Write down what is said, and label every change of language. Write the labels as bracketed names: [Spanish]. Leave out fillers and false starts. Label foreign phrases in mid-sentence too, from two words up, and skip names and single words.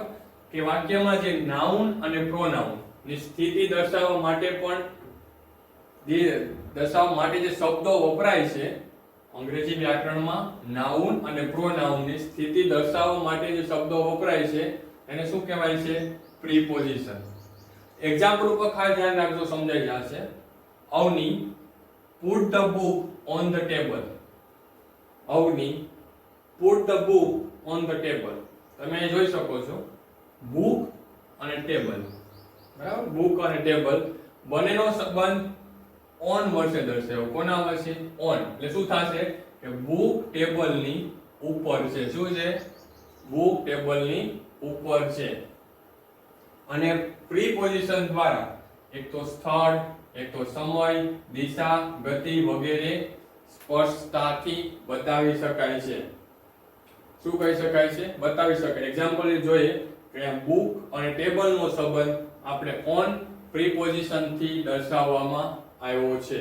[Gujarati] કે વાક્યમાં જે નાઉન અને પ્રોનાઉન ની સ્થિતિ દર્શાવવા માટે જે શબ્દો વપરાય છે અંગ્રેજી વ્યાકરણમાં નાઉન અને પ્રોનાઉનની સ્થિતિ દર્શાવવા માટે જે શબ્દો વપરાય છે એને શું કહેવાય છે? પ્રીપોઝિશન. એક્ઝામ્પલ ઉપર ખાસ ધ્યાન રાખજો, સમજાઈ જશે. [English] અવની put the book on the table. અવની put the book on the table. [Gujarati] તમે અહીં જોઈ શકો છો book અને table, બરાબર? book અને table બંનેનો સંબંધ ઓન વર્ષે દર્શાવ્યો. કોના વર્ષે? ઓન. એટલે શું થશે કે book table ની ઉપર છે. શું છે? book table ની ઉપર છે. અને પ્રીપોઝિશન દ્વારા એક તો સ્થળ, એક તો સમય, દિશા, ગતિ વગેરે સ્પષ્ટતાથી બતાવી શકાય છે. શું કહી શકાય છે? બતાવી શકાય. એક્ઝામ્પલ જોઈએ કે બુક અને ટેબલ નો સંબંધ આપણે ઓન પ્રીપોઝિશન થી દર્શાવવામાં આવ્યો છે.